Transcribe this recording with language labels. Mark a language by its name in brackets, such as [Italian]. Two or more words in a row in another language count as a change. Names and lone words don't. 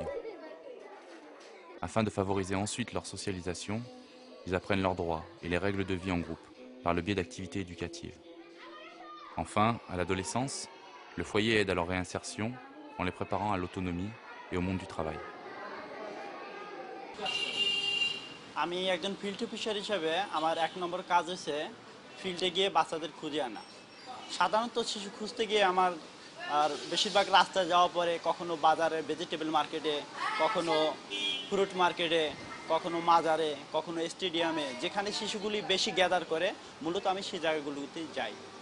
[French] Afin de favoriser ensuite leur socialisation, ils apprennent leurs droits et les règles de vie en groupe, par le biais d'activités éducatives. Enfin, à l'adolescence, le foyer aide à leur réinsertion en les préparant à l'autonomie et au monde du travail. [Bangla] আমি একজন ফিল্ড অফিসার হিসেবে আমার এক নম্বর কাজ হচ্ছে ফিল্ডে গিয়ে বাচ্চাদের খুঁজে আনা। সাধারণত শিশু খুঁজতে গিয়ে আমার আর বেশিরভাগ রাস্তায় যাওয়া পরে কখনো বাজারে [English] vegetable market, [Bangla] কখনো [English] fruit market, [Bangla] কখনো মাজারে, কখনো স্টেডিয়ামে, যেখানে শিশুগুলি বেশি গ্যাদার করে মূলত আমি সেই জায়গাগুলোতে যাই।